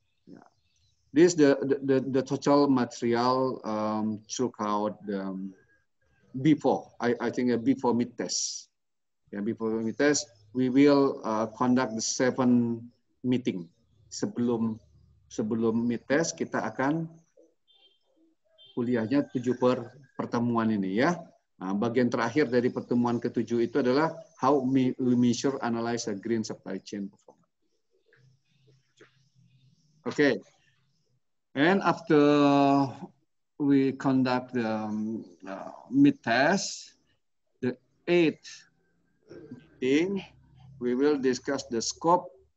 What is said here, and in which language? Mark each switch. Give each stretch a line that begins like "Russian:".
English: Yeah. This is the total material throughout before. I think before mid test. Yeah, before mid test, we will conduct the 7 meeting.
Indonesian: Sebelum mid test kita akan kuliahnya 7 pertemuan ini ya. Nah, bagian terakhir dari pertemuan ke-7 itu adalah
English: how we measure, analyze a green supply chain performance. Okay. And after we conduct the mid test, the 8th meeting, we will discuss the scope.